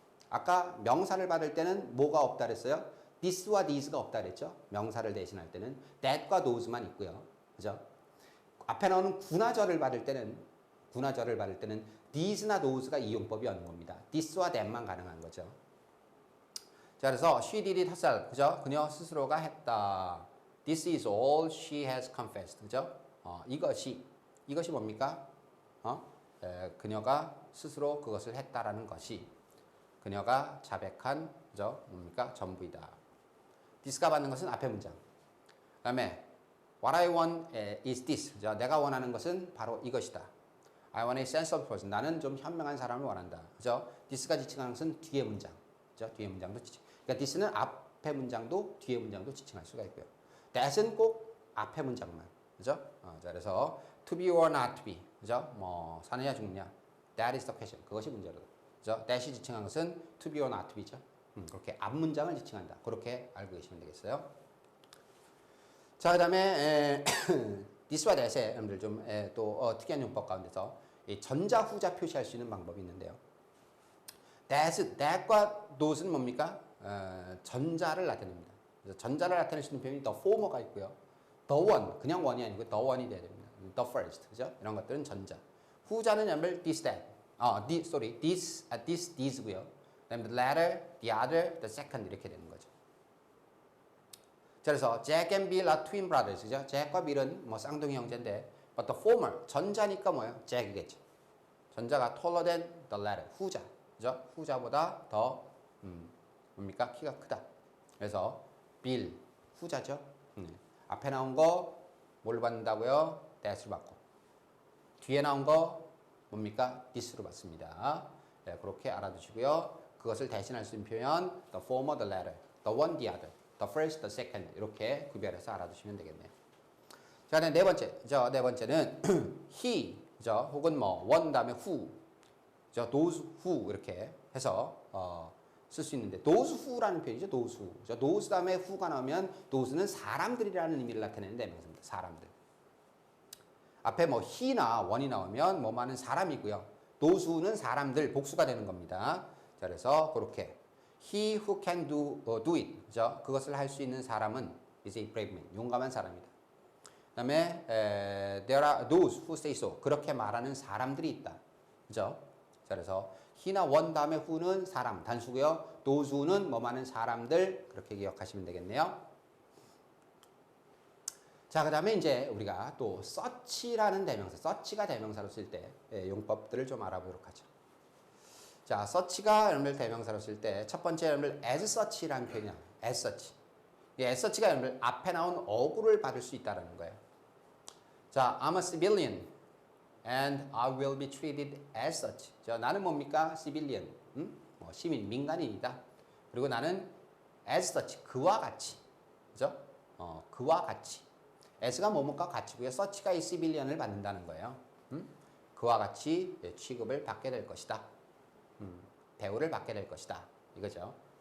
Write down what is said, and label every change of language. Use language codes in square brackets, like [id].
[ko] 아까 명사를 받을 때는 뭐가 없다 그랬어요? this와 these가 없다 그랬죠? 명사를 대신할 때는 that과 those만 있고요. 그죠? 앞에 나오는 구나 절을 받을 때는 these나 those가 이용법이 없는 겁니다. this와 that만 가능한 거죠. 자, 그래서 [en] she did it herself. [ko] 그죠? 그녀 스스로가 했다. [en] This is all she has confessed. [ko] 그죠? 이것이 뭡니까? 그녀가 스스로 그것을 했다라는 것이 그녀가 자백한, 그죠? 뭡니까? 전부이다. this가 받는 것은 앞에 문장. 그 다음에 [en] what I want is this. [ko] 그죠? 내가 원하는 것은 바로 이것이다. [en] I want a sensible person. [ko] 나는 좀 현명한 사람을 원한다. 그죠? this가 지칭하는 것은 뒤에 문장. 그죠? 뒤에 문장도 지칭. 그러니까 this는 앞에 문장도 뒤에 문장도 지칭할 수가 있고요. that은 꼭 앞에 문장만. 그죠? 자, 그래서 [en] to be or not to be. 그죠? [ko] 뭐 사느냐 죽느냐. [en] That is the question. [ko] 그것이 문제로. [en] 그죠? [ko] that이 지칭한 것은 [en] to be or not to be [ko] 죠. 그렇게 앞 문장을 지칭한다. 그렇게 알고 계시면 되겠어요. 자, 그다음에 this와 that의 여러분들 좀 또 특이한 용법 가운데서 이 전자 후자 표시할 수 있는 방법이 있는데요. that과 not은 뭡니까? 전자를 나타냅니다. 그래서 전자를 나타낼 수 있는 표현이 the former가 있고요. the one, 그냥 one이 아니고 the one이 돼야 됩니다. the first, 그죠? 이런 것들은 전자. 후자는 여러분들 this, that. this, thes고요. 그다음에 the latter, the other, the second 이렇게 되는 거죠. 자, 그래서 [en] Jack and Bill are twin brothers, 그죠? [ko] 잭과 빌은 뭐 쌍둥이 형제인데, [en] but the former, [ko] 전자니까 뭐예요? 잭이겠죠. 전자가 [en] taller than the latter, 후자, 그죠? [ko] 후자보다 더 뭡니까? 키가 크다. 그래서 빌, 후자죠. 앞에 나온 거 뭘로 받는다고요? that으로 받고. 뒤에 나온 거 뭡니까? this로 받습니다. 네, 그렇게 알아두시고요. 그것을 대신할 수 있는 표현 the former, the latter, the one, the other, the first, the second 이렇게 구별해서 알아두시면 되겠네요. 자, 네 번째, 네 번째는 he, 혹은 뭐 one 다음에 who, those who 이렇게 해서 쓸 수 있는데 those who라는 표현이죠. those who. those 다음에 who가 나오면 those는 사람들이라는 의미를 나타내는 대명사입니다. 사람들. 앞에 뭐 he나 one이 나오면 뭐 많은 사람이고요. those who는 사람들 복수가 되는 겁니다. 자, 그래서 그렇게 [en] he who can do it. [ko] 그것을 할 수 있는 사람은 [en] is a brave man. [ko] 용감한 사람이다. 그다음에 [en] there are those who say so. [ko] 그렇게 말하는 사람들이 있다. 그죠? 자, 그래서 he나 one 다음에 who는 사람 단수고요. those who는 뭐 많은 사람들 그렇게 기억하시면 되겠네요. 자, 그다음에 이제 우리가 또 search라는 대명사, search가 대명사로 쓸 때 용법들을 좀 알아보도록 하죠. 자, search가 여러분들 대명사로 쓸 때 첫 번째 여러분들 as search라는 표현이 나와요. as search. 이 as search가 여러분들 앞에 나온 어구를 받을 수 있다라는 거예요. [en] 자, I'm a civilian and I will be treated as such. [ko] 자, 나는 뭡니까? civilian. 뭐 시민, 민간인이다. 그리고 나는 as such. 그와 같이. 그죠? 그와 같이. as가 뭐뭐과 같이고요. such가 이 civilian을 받는다는 거예요. 그와 같이 취급을 받게 될 것이다. 대우를 받게 될 것이다. 이거죠.